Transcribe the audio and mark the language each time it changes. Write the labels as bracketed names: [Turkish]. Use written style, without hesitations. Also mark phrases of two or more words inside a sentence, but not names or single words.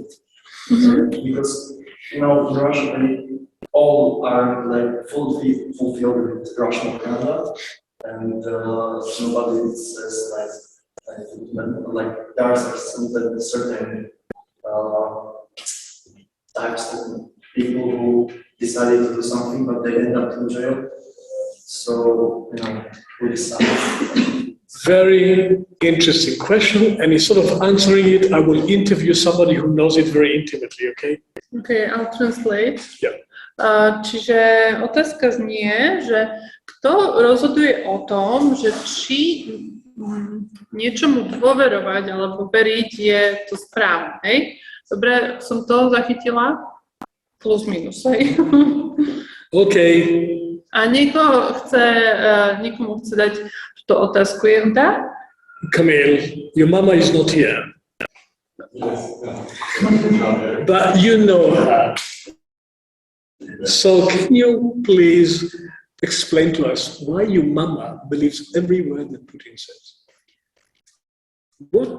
[English] Because in Russia they all are like fulfilled with Russian propaganda, and nobody says like there are certain types of people who decided to do something, but they end up in jail. So we decide. Very interesting question, and instead of answering it, I will interview somebody who knows it very intimately, okay? Okay, I'll translate. Yeah. [Slovak] Čiže otázka znie, že kto rozhoduje o tom, že či niečomu dôverovať alebo veriť je to správne, hej? Dobre, som to zachytila? Plus minus, hej? OK. A niekomu chce dať túto otázku, Yehuda? [English] Camille, your mama is not here. But you know her. So can you please explain to us why your mama believes every word that Putin says? What?